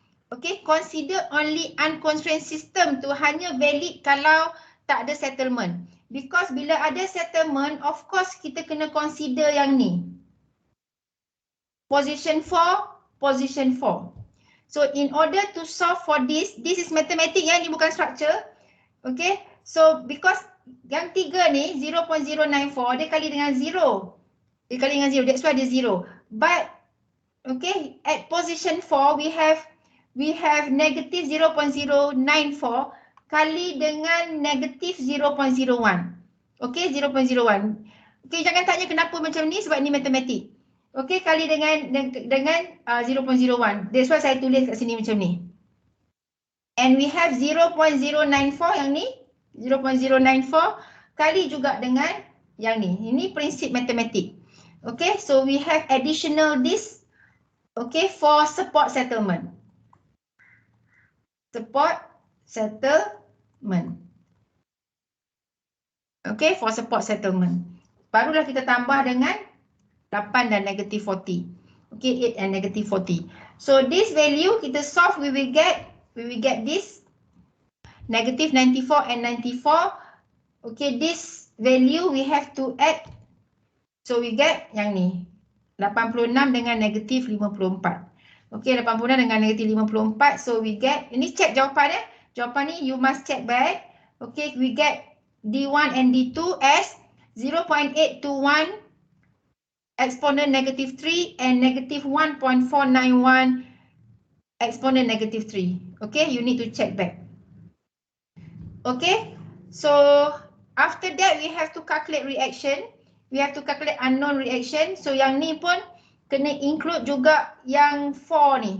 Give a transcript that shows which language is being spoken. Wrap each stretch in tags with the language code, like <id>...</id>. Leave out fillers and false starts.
<en>Okay, consider only unconstrained system</en> <ms>tu hanya</ms> <en>valid</en> <ms>kalau tak ada</ms> <en>settlement.</en> <ms>Because bila ada settlement,</ms> <en>of course</en> <ms>kita kena consider yang ni.</ms> <en>Position 4, position 4. So in order to solve for this is mathematics ya,</en> <ms>ni bukan</ms> <en>structure. Okay, so because</en> <ms>yang 3 ni 0.094 dia kali dengan 0. Dia kali dengan</ms> <en>0, that's why dia 0. But okay, at position 4 we have negative 0.094</en> <ms>kali dengan</ms> <en>negative 0.01.</en> <ms>Okay, 0.01. Okay, jangan tanya kenapa macam ni sebab ni matematik. Okay, kali dengan 0.01.</ms> <en>That's why</en> <ms>saya tulis kat sini macam ni.</ms> <en>And we have</en> <ms>0.094 yang ni. 0.094 kali juga dengan yang ni. Ini prinsip matematik.</ms> <en>Okay, so we have additional this. Okay, for support settlement. Support settlement. Okay, for support settlement.</en> <ms>Barulah kita tambah dengan 8 dan negative 40.</ms> <en>Okay, 8 and negative 40. So this value</en> <ms>kita solve,</ms> <en>we will get this negative 94 and 94. Okay, this value we have to add. So we get</en> <ms>yang ni. 86 dengan negatif 54.</ms> <en>Okay, 86</en> <ms>dengan negatif</ms> <en>54. So we get,</en> <ms>ini check jawapan Jawapan ni</ms> <en>you must check back. Okay, we get D1 and D2 as 0.821 exponent negative 3 and negative 1.491 exponent negative 3. Okay, you need to check back. Okay, so after that we have to calculate reaction. We have to calculate unknown reaction.</en> <ms>So yang ni pun kena include juga yang 4 ni.</ms>